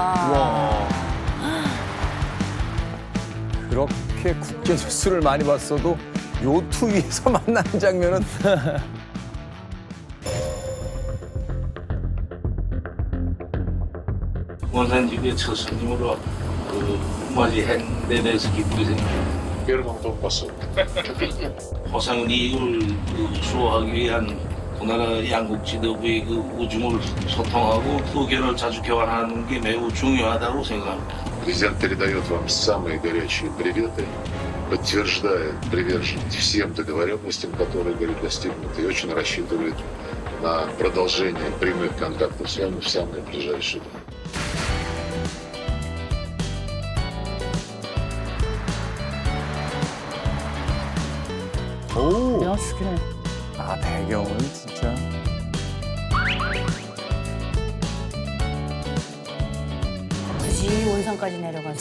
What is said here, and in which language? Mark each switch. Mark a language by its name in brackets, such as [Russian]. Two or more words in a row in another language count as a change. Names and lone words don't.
[Korean] 그렇게 국제 뉴스를 많이 봤어도 요트 위에서 만나는 장면은 원산지구의 첫 손님으로 맞이한 데 대해서 기쁘게 생각합니다. [Russian] Первым был посол. [Korean] 호상 이익을 수호하기 위한 우리나라 양국 지도부의 그 우중을 소통하고 의견을 자주 교환하는 게 매우 중요하다고 생각합니다. [Russian] Президент передает вам самые горячие приветы, подтверждает приверженность всем договоренностям, которые были достигнуты, и очень рассчитывает на продолжение прямых контактов с вами в самые ближайшие дни. [Korean] 오. 아, 배경은 진짜. 굳이 원산까지 내려가서.